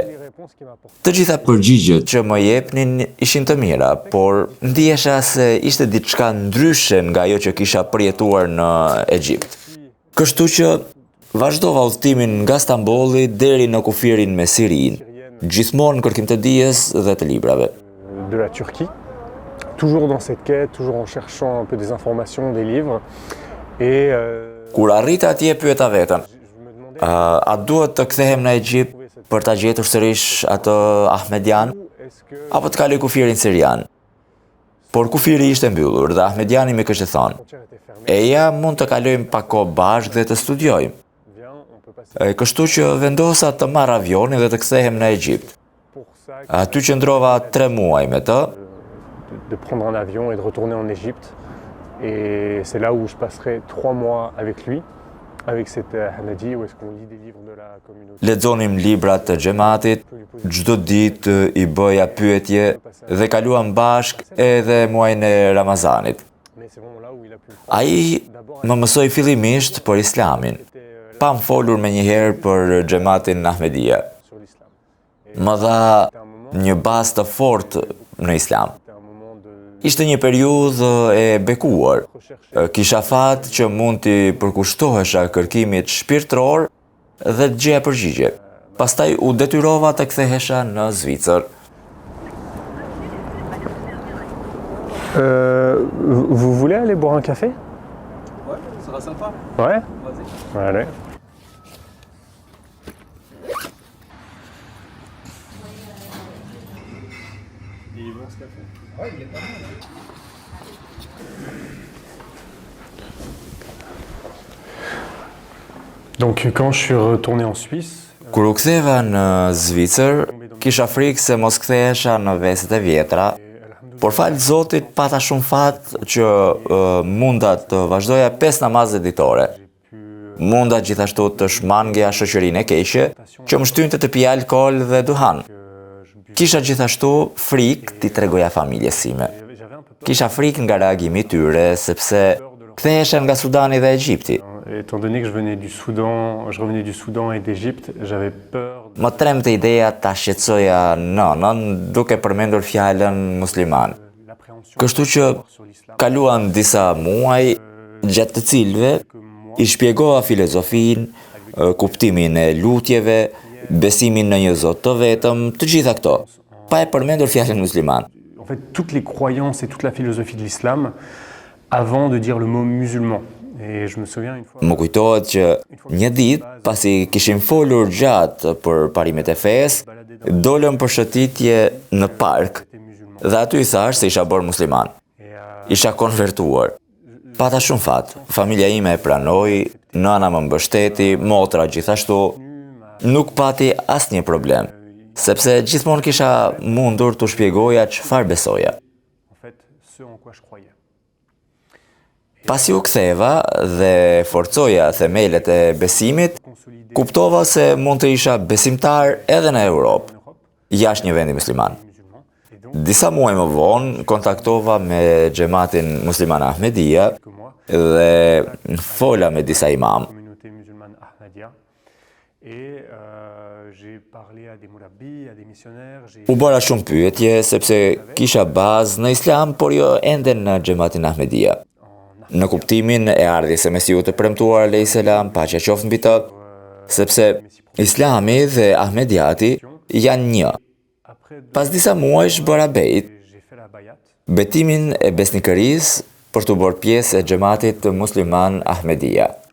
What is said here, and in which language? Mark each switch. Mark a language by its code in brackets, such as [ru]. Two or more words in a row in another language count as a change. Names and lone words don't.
[sq] Të gjitha përgjigjet që më jepnin ishin të mira, por ndihesha se ishte diçka ndryshe nga ajo që kisha përjetuar në Egjipt. Kështu që vazhdova udhëtimin nga Stambolli deri në kufirin me Sirinë, gjithmonë në kërkim të dijes dhe të librave. [fr] De la Turquie, toujours dans cette quête, toujours en cherchant un peu des informations, des livres. Et [sq] kur arrita atje pyeta veten, a duhet të kthehem në Egjipt për ta gjetur sërish atë Ahmedian, apo të kaloj kufirin sirian? Por kufiri ishte mbyllur dhe Ahmediani më kishte thënë, eja mund të kalojmë pak kohë bashkë dhe të studiojmë. Kështu që vendosa të marr avionin dhe të kthehem në Egjipt. Aty qëndrova 3 muaj me të. [fr] De prendre un avion et de retourner en Égypte. Et c'est là où je passerai 3 mois avec lui, avec cet Ahmedi, où est-ce qu'on lit des livres de la communauté. [sq] Lexonim librat të xhamatit, çdo ditë i bëja pyetje dhe kaluam bashk edhe muajin e Ramazanit. Ai më mësoi fillimisht për Islamin. Pa më folur me njëherë për Xhamatin Ahmedia. Më dha një bazë të fortë në Islam. Ishte një periudhë e bekuar. Kisha fat që mund t'i përkushtohesha kërkimit shpirtëror dhe të gjeja përgjigje. Pastaj u detyrova të kthehesha në Zvicër. [fr] Vous voulez aller boire un café? Ouais, ça sera sympa. Ouais? Vas-y. Allez. Il est bon ce café? Ouais, il est pas mal. Donc quand je suis retourné en Suisse, [sq] Kur u ktheva në Zvicër, kisha frikë se mos kthehesha në veset e vjetra, por falë Zotit pata shumë fat që munda të vazhdoja 5 namazet ditore. Munda gjithashtu të shmangja shoqërinë e keqe, që më shtynte të pija alkool dhe duhan. Kisha gjithashtu frikë t'i tregoja familjes sime. Kisha frikë nga reagimi i tyre, sepse ktheheshen nga Sudani dhe Egjipti. [fr] Étant donné que je revenais du Soudan et d'Égypte, j'avais peur. [sq] Më tremte ideja ta shqetësoja nënën duke përmendur fjalën musliman. Kështu që kaluan disa muaj, gjatë të cilëve i shpjegova filozofinë, kuptimin e lutjeve, besimin në një Zot të vetëm, të gjitha këto, pa e përmendur fjalën musliman. [fr] En fait, toutes les croyances et toute la philosophie de l'islam avant de dire le mot musulman. Et je me souviens une fois. [sq] Më kujtohet që një ditë, pasi kishim folur gjatë për parimet e fesë, dolëm për shëtitje në park dhe aty i thash se isha bërë musliman. Isha konvertuar. Pata shumë fat, familja ime e pranoi, nëna më mbështeti, motra gjithashtu, nuk pati asnjë problem, sepse gjithmonë kisha mundur të shpjegoja çfarë besoja. [fr] En fait, ce en quoi je croyais. [sq] Pasi u ktheva dhe forcoja themelet e besimit, kuptova se mund të isha besimtar edhe në Europë, jashtë një vendi musliman. Disa muaj më vonë kontaktova me xhamatin musliman Ahmedia dhe fola me disa imam. [fr] Communauté musulmane Ahmadiyya. Et j'ai parlé à des moulabis, à des missionnaires. [sq] U bëra shumë pyetje sepse kisha bazë në islam, por jo ende në xhamatin Ahmedia. Në kuptimin e ardhjes së Mesiut të premtuar [ar] عليه السلام, [sq] paqja qoftë mbi të, sepse Islami dhe Ahmediati janë një. Pas disa muajsh bëra bejt, betimin e besnikërisë për të bërë pjesë e xhamatit musliman Ahmedia.